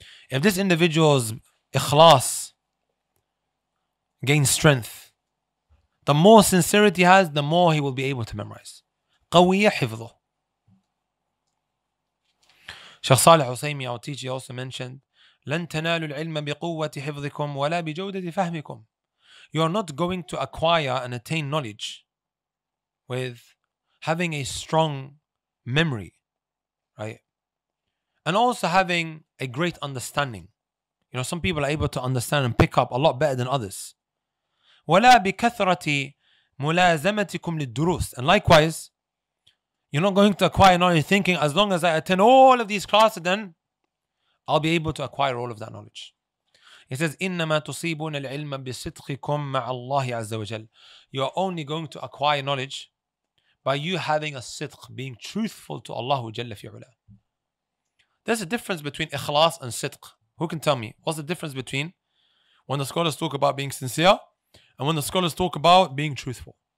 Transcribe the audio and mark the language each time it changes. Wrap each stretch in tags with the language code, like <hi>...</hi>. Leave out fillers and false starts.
<en>If this individual's ikhlas gains strength, the more sincerity he has, the more he will be able to memorize.</en> <ar>قَوِيَ حِفْظُهُ.</ar> <en>Shaykh Salih al-Usaymi, our teacher, also mentioned</en> <ar>لن تنالوا العلم بقوة حفظكم ولا بجودة فهمكم.</ar> <en>You are not going to acquire and attain knowledge with having a strong memory, right? And also having a great understanding. You know, some people are able to understand and pick up a lot better than others.</en> <ar>ولا بكثرة ملازمتكم للدروس.</ar> <en>And likewise, you're not going to acquire knowledge thinking, as long as I attend all of these classes, then I'll be able to acquire all of that knowledge. He says,</en> <ar>إنما تصيبون العلم بصدقكم مع الله عز وجل.</ar> <en>You are only going to acquire knowledge by you having a sidq, being truthful to Allah Jalla fi ula. There's a difference between ikhlas and sidq. Who can tell me? What's the difference between when the scholars talk about being sincere and when the scholars talk about being truthful?</en>